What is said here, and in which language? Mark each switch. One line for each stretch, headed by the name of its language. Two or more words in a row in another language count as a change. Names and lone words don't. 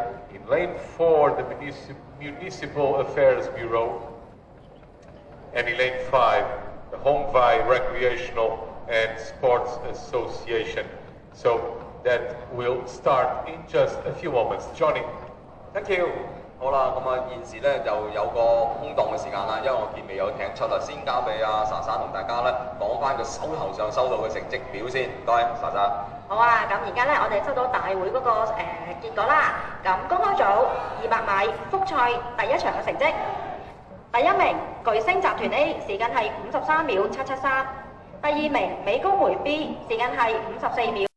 English: In lane 4, the Municipal Affairs Bureau. and in lane 5, the Hongvai Recreational and Sports Association. So that will start in just a few moments. Johnny. Thank you。
Cantonese: 好啦，咁啊現時咧就有個空檔嘅時間啦，因為我見未有艇出啦，先交俾阿莎莎同大家咧講翻佢手頭上收到嘅成績表先。唔該，莎莎。好啊，咁而家咧我哋收到大會嗰、個結果啦。咁公開組200米複賽第一場嘅成績，第一名巨星集團 A 時間係53秒773，第二名美高梅 B 時間係54秒